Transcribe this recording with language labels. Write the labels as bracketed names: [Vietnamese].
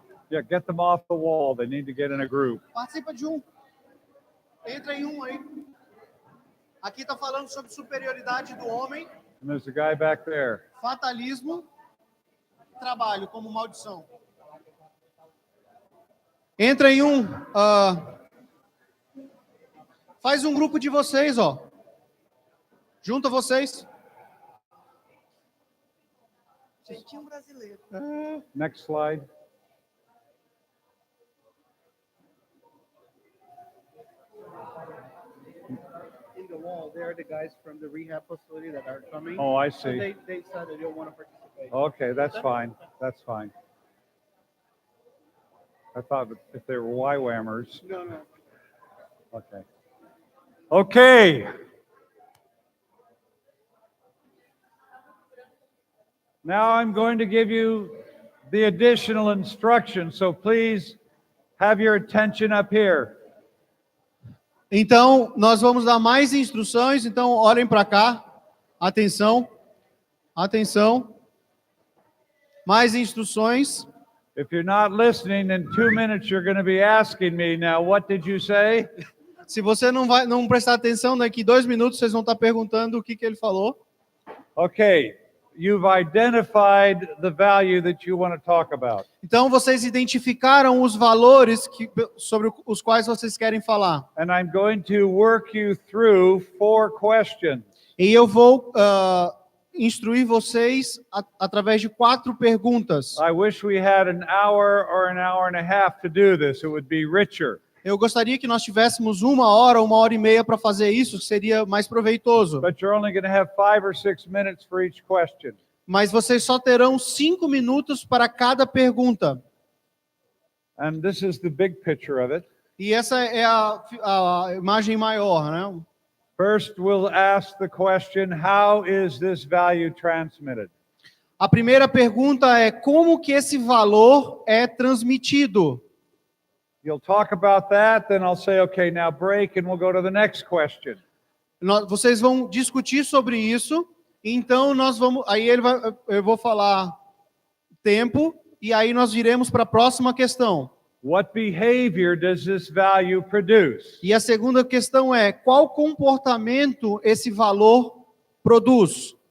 [English] Yeah, get them off the wall. They need to get in a group. [Portuguese] Participa de um. Entra em um aí. Aqui está falando sobre superioridade do homem, [English] And there's a guy back there. [Portuguese] fatalismo, trabalho como maldição. Entra em um. Faz um grupo de vocês, ó. Junta vocês. Jeitinho brasileiro. [English] Next slide. In the wall, they're the guys from the rehab facility that are coming. Oh, I So see. they said they don't want to participate. Okay, that's fine. That's fine. I thought if they were YWAMers. No, no. Okay. Okay. Now I'm going to give you the additional instructions, so please have your attention up here. [Portuguese] Então, nós vamos dar mais instruções, então olhem para cá. Atenção. Atenção. Mais instruções. [English] If you're not listening, in 2 minutes you're going to be asking me, now what did you say? [Portuguese] Se você não prestar atenção, daqui 2 minutos vocês vão estar perguntando o que ele falou. [English] Okay, you've identified the value that you want to talk about. [Portuguese] Então, vocês identificaram os valores sobre os quais vocês querem falar. [English] And I'm going to work you through 4 questions. [Portuguese] E eu vou instruir vocês através de 4 perguntas. [English] I wish we had an hour or an hour and a half to do this. It would be richer. [Portuguese] Eu gostaria que nós tivéssemos 1 hora ou 1 hora e meia para fazer isso, seria mais proveitoso. [English] But you're only going to have 5 or 6 minutes for each question. [Portuguese] Mas vocês só terão 5 minutos para cada pergunta. [English] And this is the big picture of it. [Portuguese] E essa é a imagem maior, né? [English] First, we'll ask the question, how is this value transmitted? [Portuguese] A primeira pergunta é como que esse valor é transmitido. [English] You'll talk about that, then I'll say, okay, now break, and we'll go to the next question. [Portuguese] Vocês vão discutir sobre isso, então nós vamos, eu vou falar tempo, e aí nós viremos para a próxima questão. [English] What behavior does this value produce? [Portuguese] E a segunda questão é, qual comportamento esse valor produz?